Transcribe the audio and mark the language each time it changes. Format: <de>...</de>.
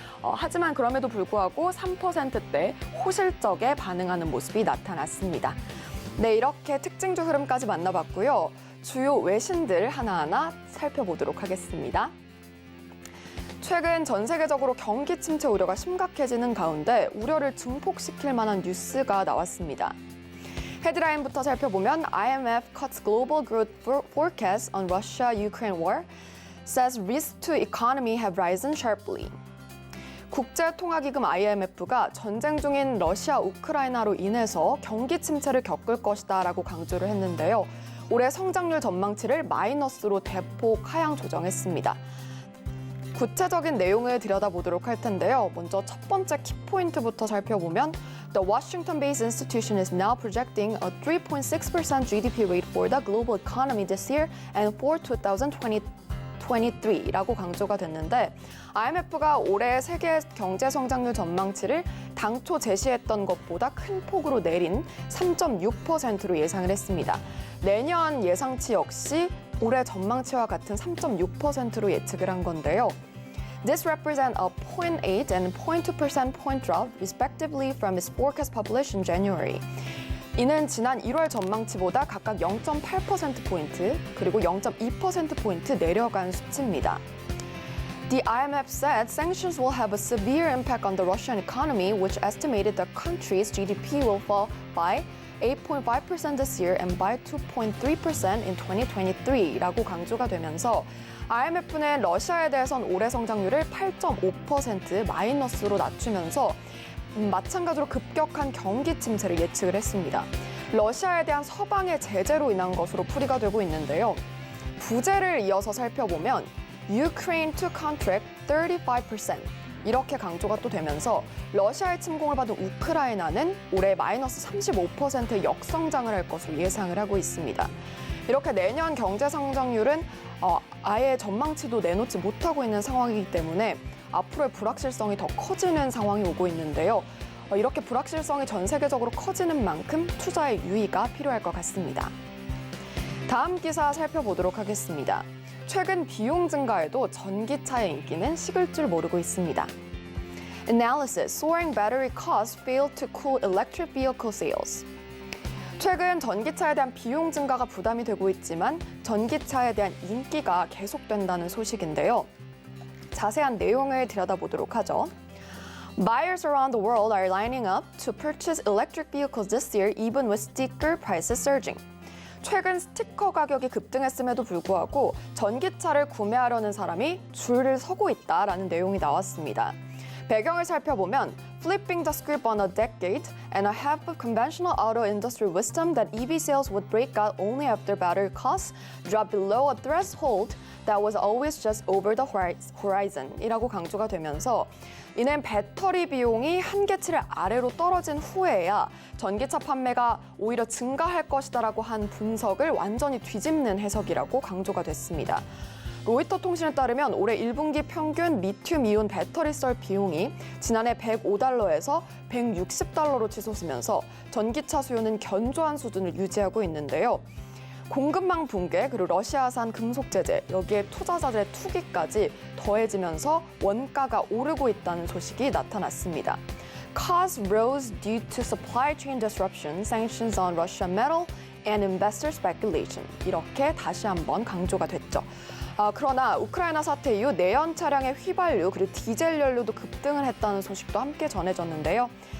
<ko>하지만 그럼에도 불구하고 3%대 호실적에 반응하는 모습이 나타났습니다. 네, 이렇게 특징주 흐름까지 만나봤고요. 주요 외신들 하나하나 살펴보도록 하겠습니다. 최근 전 세계적으로 경기 침체 우려가 심각해지는 가운데 우려를 증폭시킬 만한 뉴스가 나왔습니다. 헤드라인부터 살펴보면</ko> <en>IMF cuts global growth forecast on Russia-Ukraine war, says risks to economy have risen sharply.</en> <ko>국제통화기금 IMF가 전쟁 중인 러시아, 우크라이나로 인해서 경기 침체를 겪을 것이다라고 강조를 했는데요. 올해 성장률 전망치를 마이너스로 대폭 하향 조정했습니다. 구체적인 내용을 들여다보도록 할 텐데요. 먼저 첫 번째 키포인트부터 살펴보면</ko> <en>The Washington-based institution is now projecting a 3.6% GDP rate for the global economy this year and for 2023</en> <ko>라고 강조가 됐는데 IMF가 올해 세계 경제 성장률 전망치를 당초 제시했던 것보다 큰 폭으로 내린 3.6%로 예상을 했습니다. 내년 예상치 역시 올해 전망치와 같은 3.6%로 예측을 한 건데요.</ko> <en>This represents a 0.8 and 0.2% point drop, respectively, from its forecast published in January.</en> <ko>이는 지난 1월 전망치보다 각각 0.8%포인트, 그리고 0.2%포인트 내려간 수치입니다.</ko> <en>The IMF said sanctions will have a severe impact on the Russian economy, which estimated the country's GDP will fall by 8.5% this year and by 2.3% in 2023</en> <ko>라고 강조가 되면서 IMF는 러시아에 대해선 올해 성장률을 8.5% 마이너스로 낮추면서 마찬가지로 급격한 경기 침체를 예측을 했습니다. 러시아에 대한 서방의 제재로 인한 것으로 풀이가 되고 있는데요. 부제를 이어서 살펴보면</ko> <en>Ukraine to contract 35%</en> <ko>이렇게 강조가 또 되면서 러시아의 침공을 받은 우크라이나는 올해 마이너스 35%의 역성장을 할 것으로 예상을 하고 있습니다. 이렇게 내년 경제 성장률은 아예 전망치도 내놓지 못하고 있는 상황이기 때문에 앞으로의 불확실성이 더 커지는 상황이 오고 있는데요. 이렇게 불확실성이 전 세계적으로 커지는 만큼 투자의 유의가 필요할 것 같습니다. 다음 기사 살펴보도록 하겠습니다. 최근 비용 증가에도 전기차의 인기는 식을 줄 모르고 있습니다.</ko> <en>Analysis: Soaring battery costs fail to cool electric vehicle sales.</en> <ko>최근 전기차에 대한 비용 증가가 부담이 되고 있지만 전기차에 대한 인기가 계속된다는 소식인데요. 자세한 내용을 들여다보도록 하죠.</ko> <en>Buyers around the world are lining up to purchase electric vehicles this year even with sticker prices surging.</en> <ko>최근 스티커 가격이 급등했음에도 불구하고 전기차를 구매하려는 사람이 줄을 서고 있다라는 내용이 나왔습니다. 배경을 살펴보면</ko> <en>Flipping the script on a decade and a half of conventional auto industry wisdom that EV sales would break out only after battery costs drop below a threshold that was always just over the horizon</en> <ko>이라고 강조가 되면서 이는 배터리 비용이 한계치를 아래로 떨어진 후에야 전기차 판매가 오히려 증가할 것이다라고 한 분석을 완전히 뒤집는 해석이라고 강조가 됐습니다. 로이터 통신에 따르면 올해 1분기 평균 리튬이온 배터리 썰 비용이 지난해 $105에서 $160로 치솟으면서 전기차 수요는 견조한 수준을 유지하고 있는데요. 공급망 붕괴 그리고 러시아산 금속 제재 여기에 투자자들의 투기까지 더해지면서 원가가 오르고 있다는 소식이 나타났습니다.</ko> <en>Costs rose due to supply chain disruption, sanctions on Russian metal, and investor speculation.</en> <ko>이렇게 다시 한번 강조가 됐죠. 그러나 우크라이나 사태 이후 내연 차량의 휘발유 그리고 디젤 연료도 급등을 했다는 소식도 함께 전해졌는데요.</ko>